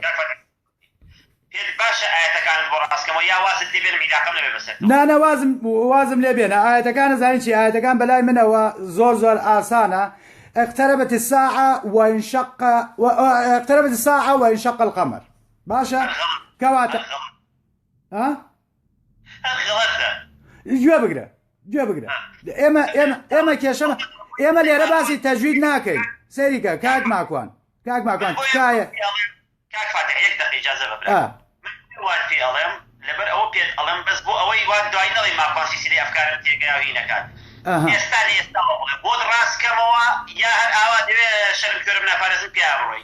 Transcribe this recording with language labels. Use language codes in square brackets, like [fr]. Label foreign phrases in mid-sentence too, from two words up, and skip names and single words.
[ckb] باشە ئاەتەکان بۆ ڕاستکەمەوە یا وازت لێ بێنم هیداقەم نەبێ بەسەر نانە وازم لێ بێنە ئاەتەکان زانین چی ئاەتەکان بەلای منەوە زۆر ئاسانە [ar] اقتربت الساعة وانشق القمر [ckb] باشە کەواتە گوێ بگرە ئێمە کێشەمە ئێمە لێرە باسی تەجوید ناکەین سەریکە کاک ماکوان تکایە کاک فاتح یەک دقیقە ئیجازە ببرە من وات پێ ئەڵێم لەبەر ئەوە پێت ئەڵێم بەس بۆ ئەوەی وات دوای نەڵێ ماکوان سیسیری ئەفکارم تێگەیاوی نەکات ئێستا بۆت ڕاستکەمەوە یا هەر ئاوا دەوێ شەرم کۆرم ناپارێزم پێ بڕۆی